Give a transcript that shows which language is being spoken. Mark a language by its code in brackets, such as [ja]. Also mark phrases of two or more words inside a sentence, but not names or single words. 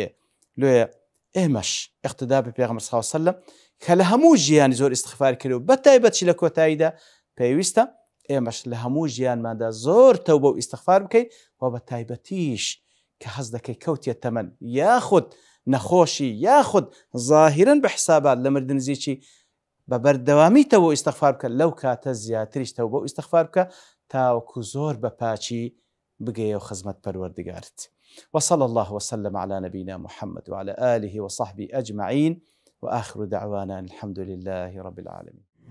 [ckb] لۆیە ئێمەش اقتدا بە پێغەمبەر [ar] صلی الله علیه و سلم [ckb] کە لە هەموو ژیانی زۆر ئیستیغفار کردو بە تایبەتی لە کۆتاییدا پێویستە ئێمەش لە هەموو ژیانماندا زۆر تەوبە و ئیستیغفار بکەین و بە تایبەتیش کە حەز دەکەی کەوتیە تەمەن یاخود نەخۆشی یاخود ظاهرەن بە حسابات لە مردن نزیکی بە بەردەوامی تەوبە و ئیستیغفار بکە لەو کاتە زیاتریش تەوبە و ئیستیغفار بکە تاوەکو زۆر بە پاچی بگەیە و خزمەت پەروەردگارت. [ar] وصلى الله وسلم على نبينا محمد وعلى آله وصحبه أجمعين وآخر دعوانا الحمد لله رب العالمين.